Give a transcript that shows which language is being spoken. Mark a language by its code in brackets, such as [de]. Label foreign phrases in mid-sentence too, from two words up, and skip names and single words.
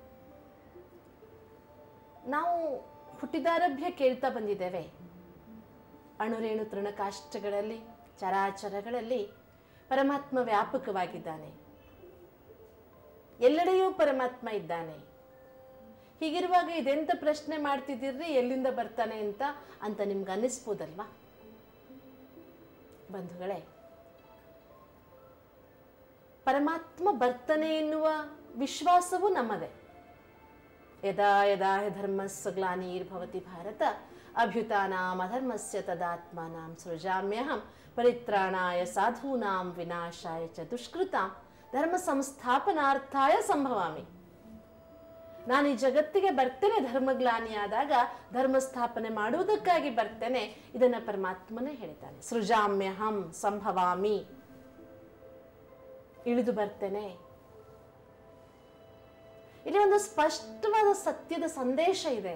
[kn] ನಾವು ಹುಟ್ಟಿದಾರಭ್ಯ ಕೇಳ್ತಾ ಬಂದಿದ್ದೇವೆ, ಅಣುರೇಣು ತೃಣಕಾಷ್ಟಗಳಲ್ಲಿ ಚರಾಚರಗಳಲ್ಲಿ ಪರಮಾತ್ಮ ವ್ಯಾಪಕವಾಗಿದ್ದಾನೆ, ಎಲ್ಲೆಡೆಯೂ ಪರಮಾತ್ಮ ಇದ್ದಾನೆ. ಹೀಗಿರುವಾಗ ಇದೆಂತ ಪ್ರಶ್ನೆ ಮಾಡ್ತಿದ್ದೀರ್ರಿ, ಎಲ್ಲಿಂದ ಬರ್ತಾನೆ ಅಂತ ನಿಮ್ಗೆ ಅನ್ನಿಸ್ಬೋದಲ್ವಾ? ಬಂಧುಗಳೇ, ಪರಮಾತ್ಮ ಬರ್ತಾನೆ ಎನ್ನುವ ವಿಶ್ವಾಸವೂ ನಮ್ಮದೇ. [sa] ಯದಾ ಯದಾ ಹಿ ಧರ್ಮಸ್ಯ ಗ್ಲಾನಿರ್ಭವತಿ ಭಾರತ ಅಭ್ಯುತಾನಾಂ ಅಧರ್ಮಸ್ಯ ತದಾತ್ಮಾನಾಂ ಸೃಜಾಮ್ಯಹಂ ಪರಿತ್ರಾಣಾಯ ಸಾಧೂನಾಂ ವಿನಾಶಾಯ ಚ ದುಷ್ಕೃತಾಂ ಧರ್ಮ ಸಂಸ್ಥಾಪನಾರ್ಥಾಯ ಸಂಭವಾಮಿ. [kn] ನಾನು ಈ ಜಗತ್ತಿಗೆ ಬರ್ತೇನೆ, ಧರ್ಮಗ್ಲಾನಿಯಾದಾಗ ಧರ್ಮ ಸ್ಥಾಪನೆ ಮಾಡುವುದಕ್ಕಾಗಿ ಬರ್ತೇನೆ. ಇದನ್ನ ಪರಮಾತ್ಮನೇ ಹೇಳಿದ್ದಾನೆ. [sa] ಸೃಜಾಮ್ಯಹಂ ಸಂಭವಾಮಿ, [kn] ಇಳಿದು ಬರ್ತೇನೆ. ಇಲ್ಲಿ ಒಂದು ಸ್ಪಷ್ಟವಾದ ಸತ್ಯದ ಸಂದೇಶ ಇದೆ.